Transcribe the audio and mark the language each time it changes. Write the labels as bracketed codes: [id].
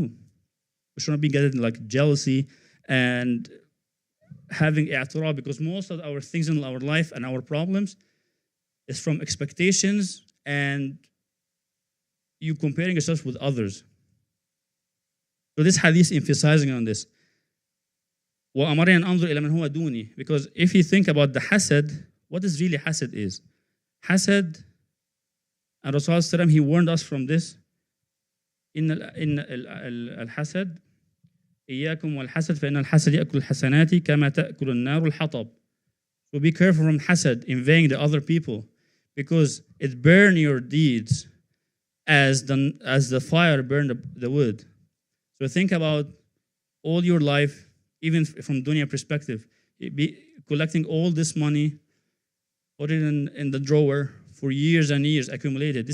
[en] We should not be getting like jealousy and having i'tirad, because most of our things in our life and our problems is from expectations and you comparing yourself with others. So this hadith emphasizing on this. [ar] وَأَمَرِنَا أَنْ أَنْظُرْ إِلَى مَنْ هُوَ دُونِي. [en] Because if you think about the hasad, what is really hasad is? Hasad, and Rasulullah he warned us from this. [ar] إن الحسد إياكم والحسد فإن الحسد يأكل الحسنات كما تأكل النار الحطب. [en] So be careful from hasad, envying the other people, because it burns your deeds as the fire burned the wood. So think about all your life, even from dunya perspective, be collecting all this money, put it in the drawer for years and years, accumulated.